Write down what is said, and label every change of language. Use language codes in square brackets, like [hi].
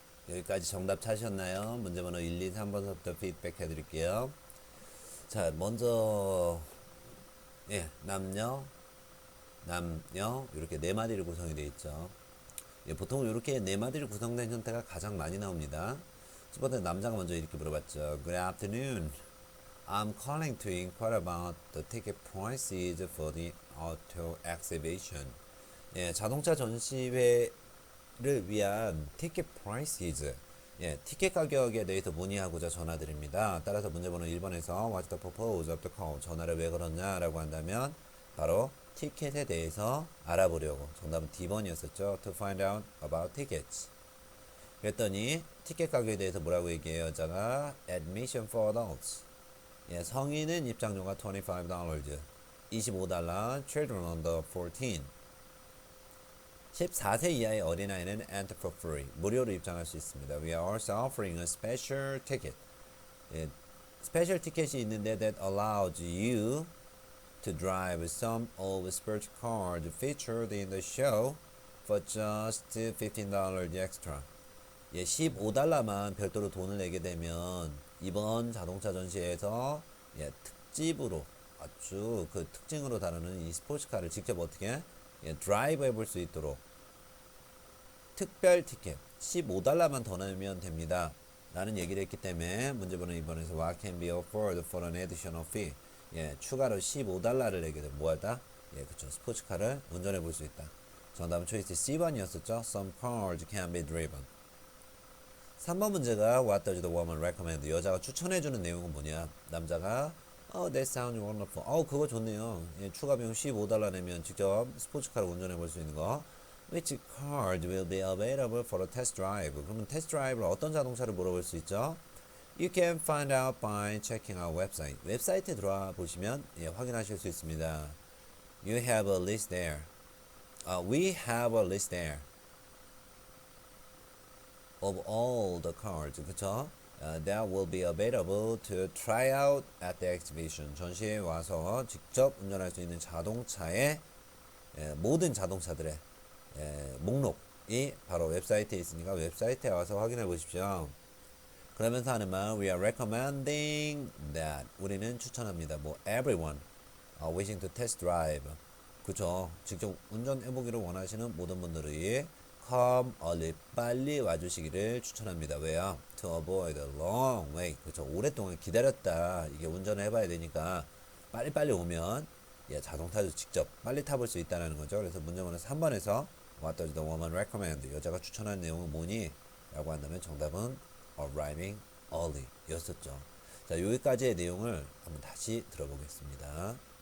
[ko] 여기까지 정답 찾으셨나요? 문제번호 1, 2, 3번서부터 피드백 해드릴게요. 자, 먼저 남녀 이렇게 네 마디로 구성이 되어 있죠. 보통 이렇게 네 마디로 구성된 형태가 가장 많이 나옵니다. 첫 번째 남자가 먼저 이렇게 물어봤죠. [en] Good afternoon. I'm calling to inquire about the ticket prices for the auto exhibition. [ko] 자동차 전시회를 위한 티켓 prices. 티켓 가격에 대해서 문의하고자 전화드립니다. 따라서 문제번호 1번에서 [en] What's the purpose of the call? [ko] 전화를 왜 걸었냐라고 한다면 바로 티켓에 대해서 알아보려고. 정답은 D번이었었죠. [en] To find out about tickets. [ko] 그랬더니 티켓 가격에 대해서 뭐라고 얘기해요? 여자가 [en] Admission for adults. [ko] 성인은 입장료가 $25. $25. [en] Children under 14. [ko] 14세 이하의 어린아이는 [en] enter for free. [ko] 무료로 입장할 수 있습니다. [en] We are also offering a special ticket. [ko] 스페셜 티켓이 있는데 [en] that allows you to drive some of the sports cars featured in the show for just $15 extra. [ko] $15만 별도로 돈을 내게 되면 이번 자동차 전시회에서 특집으로 아주 그 특징으로 다루는 이 스포츠카를 직접 어떻게 드라이브 해볼 수 있도록 특별 티켓 $15만 더 내면 됩니다 라는 얘기를 했기 때문에 문제번호 2번에서 [en] What can be offered for an additional fee? [ko] 추가로 $15를 내게 되면 뭐하다? 그쵸, 스포츠카를 운전해 볼 수 있다. 정답은 초이스 C번이었었죠. [en] Some cars can be driven. 3번 문제가 What does the woman recommend? [ko] 여자가 추천해주는 내용은 뭐냐? 남자가 [en] that sounds wonderful. [ko] 그거 좋네요. 추가 비용 $15 내면 직접 스포츠카를 운전해 볼 수 있는 거. [en] Which car will be available for a test drive? [ko] 그러면 테스트 드라이브를 어떤 자동차를 물어볼 수 있죠? [en] You can find out by checking our website. 웹사이트에 들어와 보시면 확인하실 수 있습니다. You have a list there. We have a list there of all the cars. [ko] 그쵸? [en] That will be available to try out at the exhibition. [ko] 전시회에 와서 직접 운전할 수 있는 자동차의 모든 자동차들의 목록이 바로 웹사이트에 있으니까 웹사이트에 와서 확인해 보십시오. 그러면서 하는 말 [en] We are recommending that [ko] 우리는 추천합니다. [en] everyone wishing to test drive. [ko] 그쵸? 직접 운전해보기를 원하시는 모든 분들이 [en] come early [ko] 빨리 와주시기를 추천합니다. [en] 왜요? To avoid a long wait. [ko] 그쵸? 오랫동안 기다렸다. 이게 운전을 해봐야 되니까 빨리빨리 오면 자동차도 직접 빨리 타볼 수 있다는 거죠. 그래서 문제번호 3번에서 [en] What does the woman recommend? [ko] 여자가 추천한 내용은 뭐니? 라고 한다면 정답은 [en] arriving early [ko] 였었죠. 자, 여기까지의 내용을 한번 다시 들어보겠습니다.